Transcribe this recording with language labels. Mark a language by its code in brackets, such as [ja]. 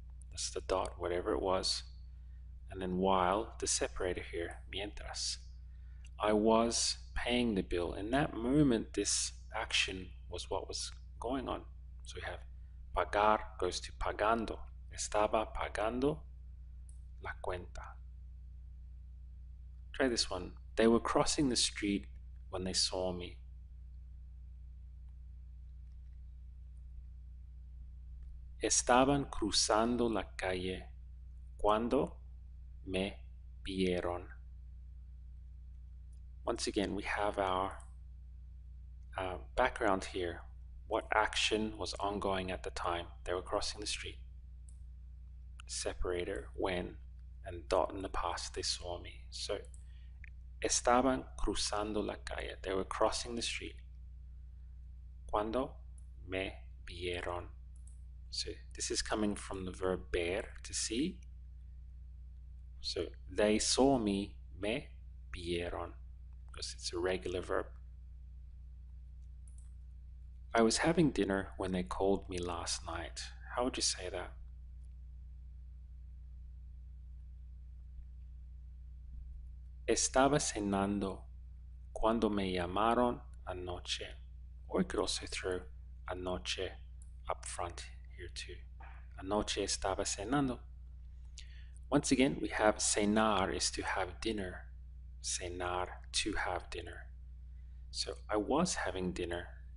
[en] That's the dot, whatever it was. And then while, the separator here, mientras. I was paying the bill. In that moment, this action was what was going on. So we have pagar goes to pagando. [es] Estaba pagando la cuenta. [en] Try this one. They were crossing the street when they saw me. [es] Estaban cruzando la calle cuando me vieron. [en] Once again, we have our background here. What action was ongoing at the time? They were crossing the street. Separator, when, and dot in the past, they saw me. [es] So, estaban cruzando la calle. [en] They were crossing the street. [es] Cuando me vieron. [en] So, this is coming from the verb ver, to see. So, they saw me, me vieron, because it's a regular verb. I was having dinner when they called me last night. How would you say that? [es] Estaba cenando cuando me llamaron anoche. [en] Or you could also throw anoche up front here too. [es] Anoche estaba cenando. [en] Once again, we have cenar is to have dinner. Cenar, to have dinner. So I was having dinner.